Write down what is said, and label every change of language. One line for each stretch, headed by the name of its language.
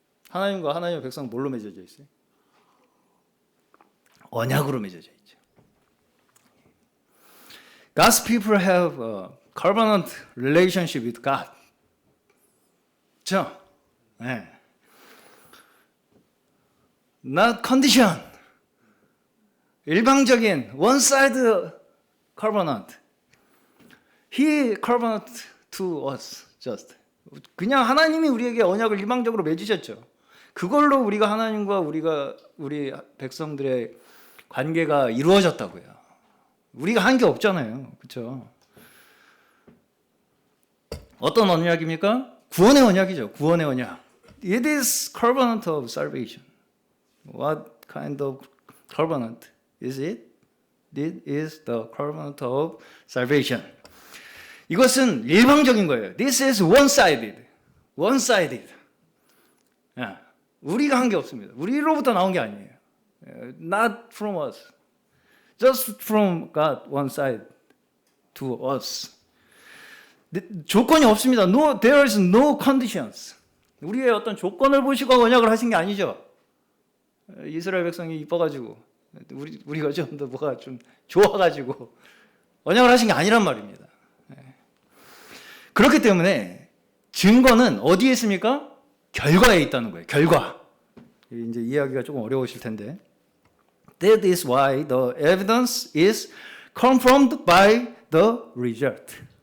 Korean: 하나님과 하나님의 백성은 뭘로 맺어져 있어요? 언약으로 맺어져 있죠.
English: God's people have covenant relationship with God.
Korean: 그렇죠? 네.
English: Not condition.
Korean: 일방적인
English: one-side covenant. He covenant to us just.
Korean: 그냥 하나님이 우리에게 언약을 일방적으로 맺으셨죠. 그걸로 우리가 하나님과 우리 백성들의 관계가 이루어졌다고요. 우리가 한 게 없잖아요. 그렇죠? 어떤 언약입니까? 구원의 언약이죠. 구원의 언약.
English: It is covenant of salvation. What kind of covenant is it? It is the covenant of salvation.
Korean: 이것은 일방적인 거예요.
English: This is one-sided. One-sided.
Korean: 우리가 한 게 없습니다. 우리로부터 나온 게 아니에요.
English: Not from us. Just from God one side to us.
Korean: 조건이 없습니다.
English: No, there is no conditions.
Korean: 우리의 어떤 조건을 보시고 언약을 하신 게 아니죠. 이스라엘 백성이 이뻐가지고 우리가 좀 더 뭐가 좀 좋아가지고 언약을 하신 게 아니란 말입니다. 그렇기 때문에 증거는 어디에 있습니까? 결과에 있다는 거예요. 결과. 이제 이해하기가 조금 어려우실 텐데.
English: That is why the evidence is confirmed by the result.